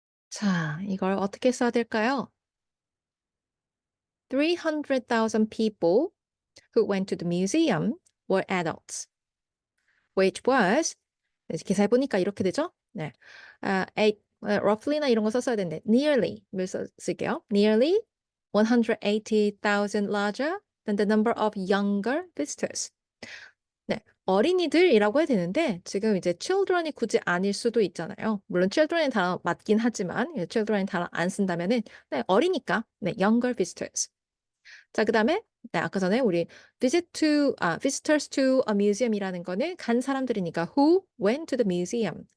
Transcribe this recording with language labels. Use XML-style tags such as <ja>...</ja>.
<ko>자, 이걸 어떻게 써야 될까요?</ko> <en>300,000 people who went to the museum were adults, which was</en> <ko>계산해 보니까 이렇게 되죠? 네. roughly나 이런 거 썼어야 되는데 nearly를 쓸게요.</ko> <en>Nearly 180,000 larger than the number of younger visitors.</en> <ko>네, 어린이들이라고 해야 되는데 지금 이제 children이 굳이 아닐 수도 있잖아요. 물론 children이 단어 맞긴 하지만 children이 단어 안 쓴다면은 네, 어리니까 네,</ko> <en>younger visitors.</en> <ko>자, 그다음에 네, 아까 전에 우리</ko> <en>visitors to a museum</en> <ko>이라는 거는 간 사람들이니까</ko> <en>who went to the museum.</en>